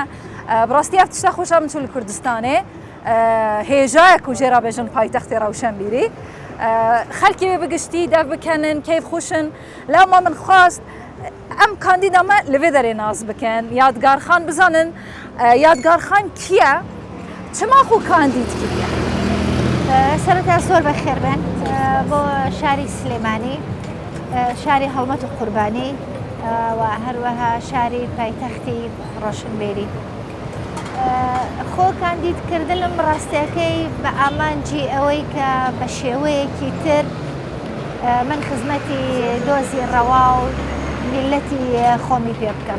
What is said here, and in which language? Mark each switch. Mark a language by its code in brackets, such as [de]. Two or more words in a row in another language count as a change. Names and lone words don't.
[ku] Bi rastî ev tişta xweşa min çû li Kurdistanê. Hêjayek ku jê rabêjin paytextê Rewşenbîrî. Xelkê wê bigiştî dev bikenin, keyf xwişin. Lema min xwast em kandîda me li vê derê naz bikin. Yadgarxan bizanin, Yadgarxan kî ye? Çima xwe kandîd kiriye? [ckb] سەرەتا زۆر بەخێر بن بۆ شاری سلێمانی، شاری هەڵمەت و قوربانی و هەروەها شاری پایتەختی ڕۆشنبێری. خۆ کاندیدکردنم ڕاستیەکەی بە ئامانجی ئەوەی کە بە شێوەیەکی تر من خزمەتی دۆزی ڕەوا و میلەتی خۆمی پێ بکەم.